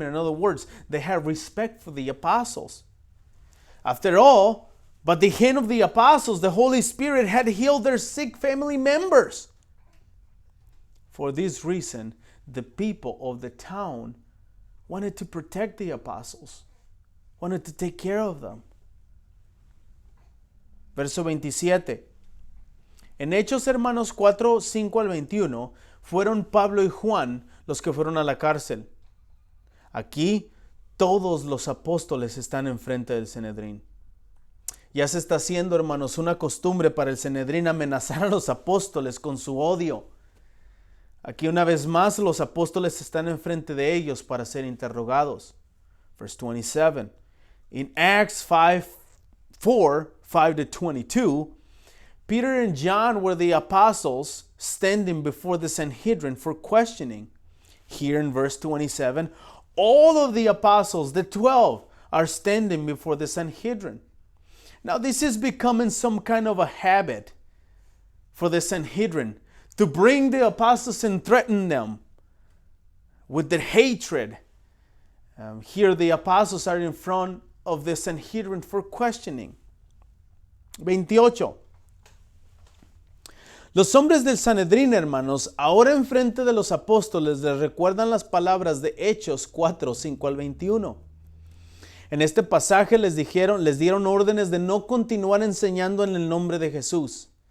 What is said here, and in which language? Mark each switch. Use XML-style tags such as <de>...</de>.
<en>In other words, they had respect for the apostles. After all, but the hand of the apostles, the Holy Spirit had healed their sick family members. For this reason, the people of the town wanted to protect the apostles, wanted to take care of them.</en> <es>Verso 27. En Hechos, hermanos 4, 5 al 21, fueron Pablo y Juan los que fueron a la cárcel. Aquí, todos los apóstoles están enfrente del Sanedrín. Ya se está haciendo, hermanos, una costumbre para el Sanedrín amenazar a los apóstoles con su odio. Aquí una vez más los apóstoles están enfrente de ellos para ser interrogados.</es> <en>Verse 27. In Acts 5:4-5-22, Peter and John were the apostles standing before the Sanhedrin for questioning. Here in verse 27, all of the apostles, the 12, are standing before the Sanhedrin. Now this is becoming some kind of a habit for the Sanhedrin to bring the apostles and threaten them with their hatred, Here the apostles are in front of the Sanhedrin for questioning.</en> <es>28. Los hombres del Sanedrín, hermanos, ahora enfrente de los apóstoles les recuerdan las palabras de Hechos 4, 5 al 21. En este pasaje les dieron órdenes de no continuar enseñando en el nombre de Jesús.</es>